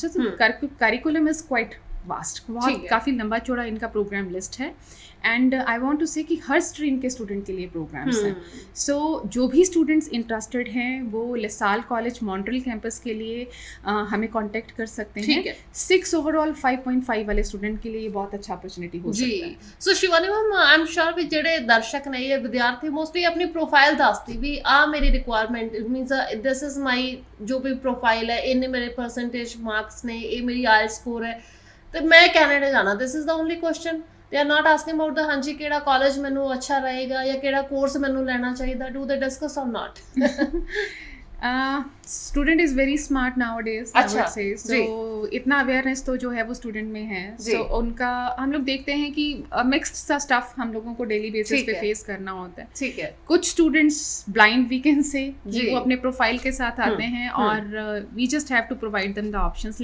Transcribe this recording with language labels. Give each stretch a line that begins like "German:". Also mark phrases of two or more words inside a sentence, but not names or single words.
Hindi: तो
English: curriculum is quite vast,
Hindi: बहुत काफ़ी लंबा चौड़ा इनका प्रोग्राम लिस्ट है
English: and I want to say
Hindi: कि हर स्ट्रीम के स्टूडेंट के लिए प्रोग्राम्स हैं। सो जो भी स्टूडेंट्स इंटरेस्टेड हैं वो लसाल कॉलेज मॉन्ट्रियल कैंपस के लिए हमें कांटेक्ट कर सकते हैं। 6 ओवरऑल 5.5 वाले स्टूडेंट के लिए ये बहुत अच्छा अपॉर्चुनिटी हो सकता है।
Punjabi: सो शिवानी मैम,
English: I am sure
Punjabi: भी ਜਿਹੜੇ ਦਰਸ਼ਕ ਨੇ ਇਹ ਵਿਦਿਆਰਥੀ ਮੋਸਟਲੀ ਆਪਣੀ ਪ੍ਰੋਫਾਈਲ ਦੱਸਦੀ ਵੀ ਆ ਮੇਰੀ ਰਿਕੁਆਇਰਮੈਂਟ
English: means this is my
Punjabi: ਜੋ ਵੀ ਪ੍ਰੋਫਾਈਲ ਹੈ, ਇਹਨੇ ਮੇਰੇ
English: percentage marks
Punjabi: ਨੇ, ਇਹ ਮੇਰੀ ਆਇਲ ਸਕੋਰ ਹੈ ਤੇ ਮੈਂ ਕੈਨੇਡਾ ਜਾਣਾ।
English: this is the only question. they are not asking about the
Punjabi: ਹਾਂਜੀ ਕਿਹੜਾ ਕਾਲਜ ਮੈਨੂੰ ਅੱਛਾ ਰਹੇਗਾ ਜਾਂ ਕਿਹੜਾ ਕੋਰਸ ਮੈਨੂੰ ਲੈਣਾ ਚਾਹੀਦਾ।
English: do they discuss or not? student is very smart nowadays I would say.
Hindi: सो इतना अवेयरनेस तो जो है वो स्टूडेंट में है। सो उनका हम लोग देखते हैं कि मिक्स्ड सा स्टफ हम लोगों को
English: daily basis
Hindi: पे फेस करना होता है। ठीक है। कुछ स्टूडेंट्स ब्लाइंड वीकेंड से वो अपने प्रोफाइल के साथ आते हैं और
English: we just have to provide them the options.